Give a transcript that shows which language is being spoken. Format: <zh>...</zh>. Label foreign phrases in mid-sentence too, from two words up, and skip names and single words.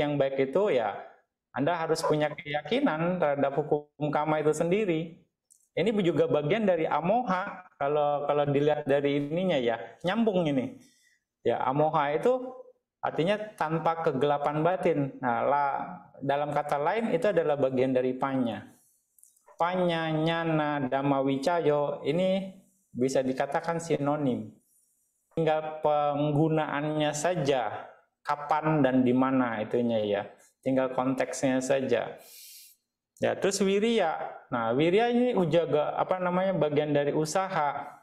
<id>Yang baik itu ya Anda harus punya keyakinan terhadap hukum kama itu sendiri. Ini juga bagian dari amoha, kalau dilihat dari ininya ya, nyambung ini. Ya, amoha itu artinya tanpa kegelapan batin. Nah, dalam kata lain itu adalah bagian dari panya.</id> <pi>Panya, nyana, dhamma wicayo</pi> <id>ini bisa dikatakan sinonim. Tinggal penggunaannya saja, kapan dan di mana itunya ya. Tinggal konteksnya saja. Ya, terus wirya. Nah, wirya ini juga bagian dari usaha.</id>